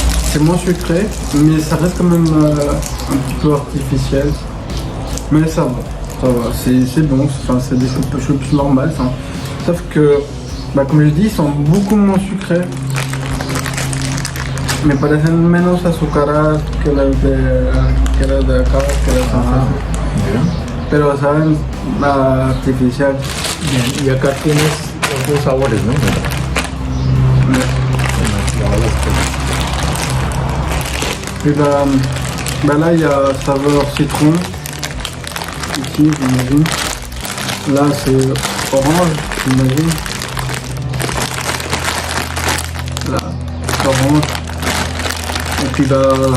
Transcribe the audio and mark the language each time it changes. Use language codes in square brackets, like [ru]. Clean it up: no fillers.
[fr] C'est moins sucré, mais ça reste quand même un petit peu artificiel. Mais ça va, c'est bon, c'est des choupa-choups normales. Sauf que, comme je dis, ils sont beaucoup moins sucrés. [es] Me parecen menos azucaradas que las de acá, que las pero saben artificial. Bien, y acá tienes los dos sabores, ¿no? [fr] Puis là il y a saveur citron. Ici j'imagine. Là c'est orange, j'imagine. Là orange. Et puis voilà.